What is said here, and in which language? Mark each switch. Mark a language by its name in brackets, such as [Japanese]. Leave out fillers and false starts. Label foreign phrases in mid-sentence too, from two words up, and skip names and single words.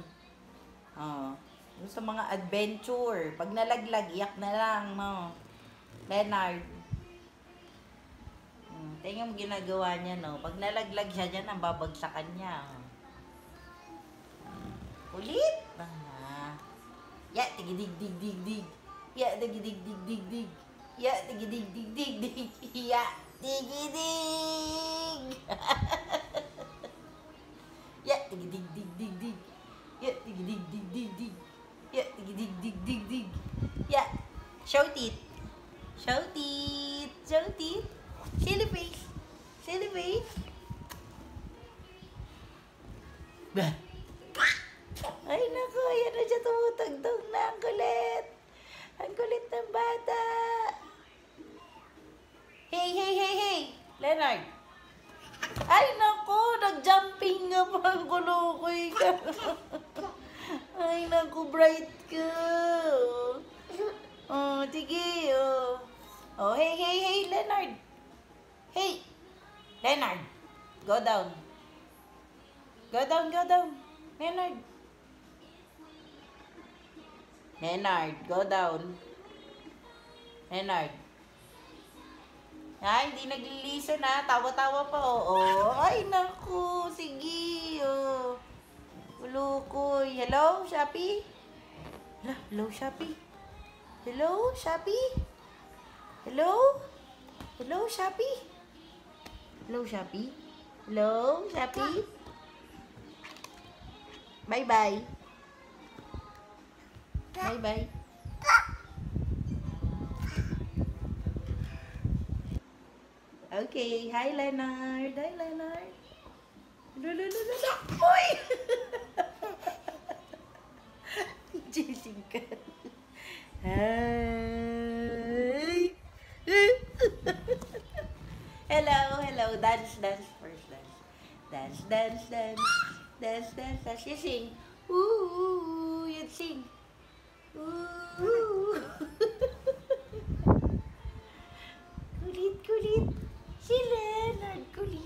[Filipino] Gusto mga adventure. Pag nalaglag, iyak na lang, no? Leonard. Tingnan mo ginagawa niya, no? Pag nalaglag siya dyan, ang babagsakan niya. Ulit. Ya, tigidig-dig-dig-dig. Ya, tigidig-dig-dig-dig. Ya, tigidig-dig-dig-dig. Ya, tigidig. Ya, tigidig-dig-dig-dig. Ya, tigidig-dig-dig-dig. Ya, tigidig-dig-dig-dig. [English] Ya, show teeth. Show teeth. Show teeth. Silly face. Silly face. Bah. [Filipino] Ay, naku. Ayan na siya tumutagtog na. Ang kulit. Ang kulit ng bata. Hey, hey, hey, hey. Leonard. Ay, naku. Nag-jumping nga pa ang kulukoy ka. Ay, naku. Bright ka. Oh, sige. Oh, hey, hey, hey, Leonard. [English] Hey. Leonard. Go down. Go down, go down. Leonard. Leonard, go down. [Filipino] Leonard. Ay, hindi naglilisen ha. Tawa-tawa pa, oo. Ay, naku. Sige, Ulukoy. [English] Hello, Shopee? Hello, Shopee? Hello, Shopee? Hello? Hello, Shopee? Hello, Shopee? Hello, Shopee? Bye-bye. Bye-bye. Okay. Hi, Leonard. Hi, Leonard. Lululululu. Uy! Jessica. Hi. Hello, hello. Dance, dance first. Dance. Dance, dance, dance. Dance, dance, dance. You sing. Ooh, you sing. [Filipino] Ooh. Kulit, kulit. Si Leonard.